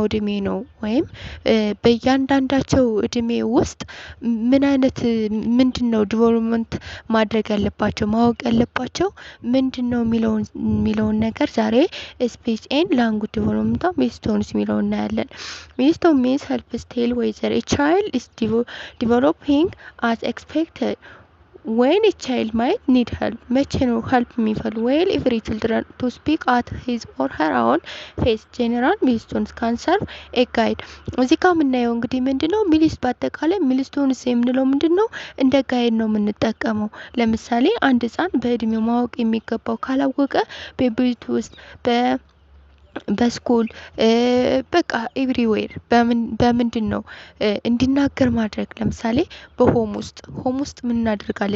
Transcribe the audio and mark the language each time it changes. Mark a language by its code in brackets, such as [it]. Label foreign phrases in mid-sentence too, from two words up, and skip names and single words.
[am] እድሜ ነው፣ ወይም በእያንዳንዳቸው እድሜ ውስጥ ምን አይነት ምንድነው ዲቨሎፕመንት ማድረግ ያለባቸው ማወቅ ያለባቸው ምንድነው የሚለውን ነገር ዛሬ [en] speech and language developmental milestones [am] የሚለውን እናያለን። [en] milestone means helps tell whether a child is developing as expected when a child might need help። [am] መቼ ነው help የሚፈልግ? [en] well every children to speak at his or her own pace general milestones can serve a guide። [am] እዚህ ጋር የምናየው እንግዲህ ምንድነው በአጠቃላይ ሚልስቶንስ የምንለው ምንድነው እንደ ጋይድ ነው የምንጠቀመው። ለምሳሌ አንድ ህጻን በእድሜው ማወቅ የሚገባው ካላወቀ በቤት ውስጥ በስኩል በቃ ኤቭሪዌር በምንድን ነው እንዲናገር ማድረግ። ለምሳሌ በሆም ውስጥ ምን እናደርጋለን?